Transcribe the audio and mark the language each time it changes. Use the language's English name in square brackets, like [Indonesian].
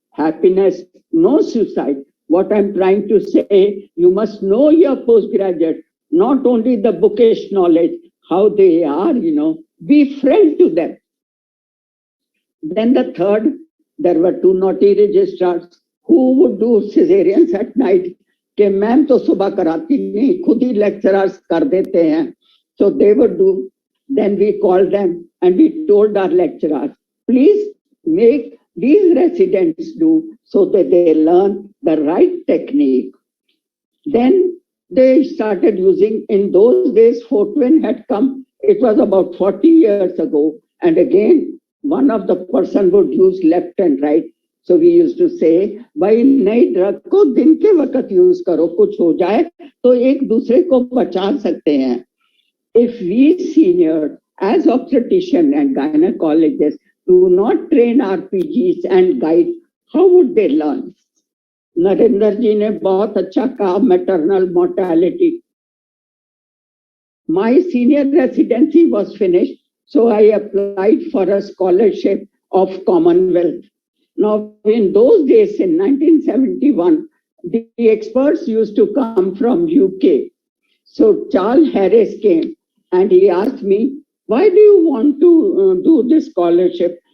[English] Happiness, no suicide. What I'm trying to say, you must know your postgraduate, not only the bookish knowledge, how they are, you know, be friend to them. Then the third, there were 2 naughty registrars who would do cesareans at night. [Hindi] कि ma'am तो सुबह कराती नहीं, खुद ही lecturers कर देते हैं. [English] So they would do. Then we called them and we told our lecturers, please make these residents do so that they learn the right technique. Then they started using, in those days, Fortwin had come. It was about 40 years ago. And again, one of the person would use left and right. [Hindi] So we used to say, भाई नई drug को दिन के वक्त use करो, कुछ हो जाए तो एक दूसरे को बचा सकते हैं. [English] If we seniors as obstetrician and gynecologists do not train our PGs and guide, how would they learn? [Hindi] Narendra जी ने बहुत अच्छा कहा, [English] maternal mortality. My senior residency was finished, so I applied for a scholarship of Commonwealth. Now, in those days, in 1971, the experts used to come from UK. So Charles Harris came and he asked me, why do you want to do this scholarship?